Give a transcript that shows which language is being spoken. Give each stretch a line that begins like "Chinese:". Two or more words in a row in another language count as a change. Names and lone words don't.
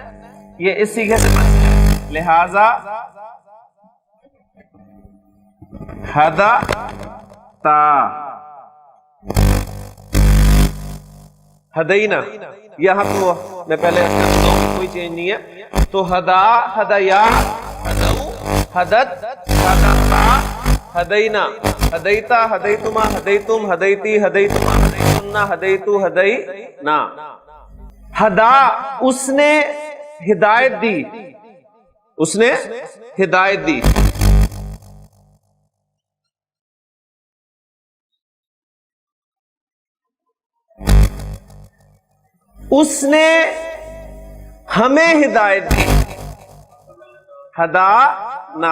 Urdu: یہ اس صیغے سے بننا ہے، لہذا
Arabic: ہدا تا، ہدینا،
Urdu: یہاں تو میں پہلے کوئی چینج نہیں ہے، تو ہدا،
Arabic: ہدیا، ہدو، ہدت، ہدتا، ہدینا، ہدیتا، ہدیتما، ہدیتم، ہدیتی، ہدیتما، ہدیتنا، ہدیتو، ہدینا۔
Urdu: ہدا، اس نے ہدایت دی، اس نے ہدایت دی۔ اس نے ہمیں ہدایت دی،
Arabic: ہدا نا۔